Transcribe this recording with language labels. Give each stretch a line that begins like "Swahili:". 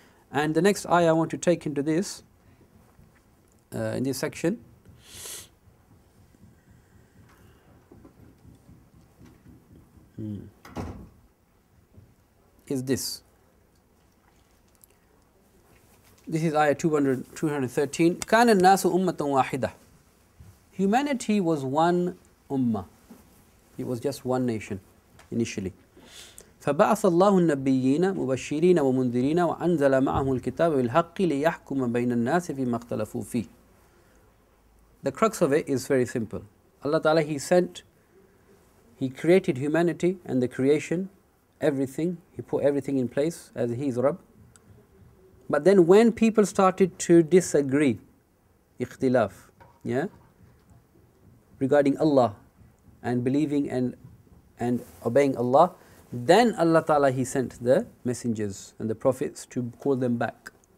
English: And the next ayah I want to take into this, in this section, is this. This is ayah 213.
Arabic: كَانَ النَّاسُ أُمَّةً وَاحِدَةً.
English: Humanity was one ummah. It was just one nation initially.
Arabic: فبعث الله النبيين مبشرين ومنذرين وأنزل معهم الكتاب بالحق ليحكم بين الناس فيما اختلفوا فيه.
English: The crux of it is very simple. Allah Ta'ala, He created humanity and the creation, everything. He put everything in place as He is Rabb. But then when people started to disagree, ikhtilaf, yeah, regarding Allah and believing and obeying Allah, then Allah Ta'ala, He sent the messengers and the prophets to call them back.